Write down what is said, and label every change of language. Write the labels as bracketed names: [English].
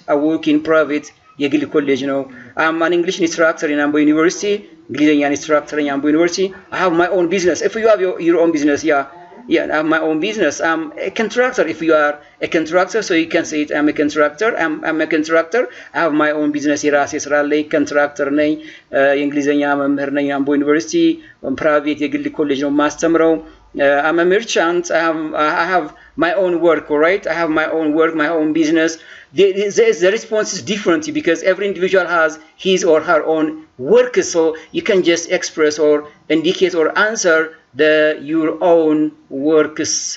[English] I work in private [Amharic] የግል ኮሌጅ ነው. [English] I'm an English instructor in Ambo University. እንግሊዘኛ instructor in Ambo University. I have my own business. If you have your own business, yeah, I have my own business. I'm a contractor. If you are a contractor, so you can say it. I'm a contractor. I'm a contractor. I have my own business. [Amharic] የራሴ ስራ ላይ contractor ነኝ. የእንግሊዘኛ መምህር ነኝ. Ambo University private የግል ኮሌጅ ነው ማስተምረው. [English] I'm a merchant. I have my own work, all right? I have my own work, my own business. the response is different because every individual has his or her own work, so you can just express or indicate or answer your own works.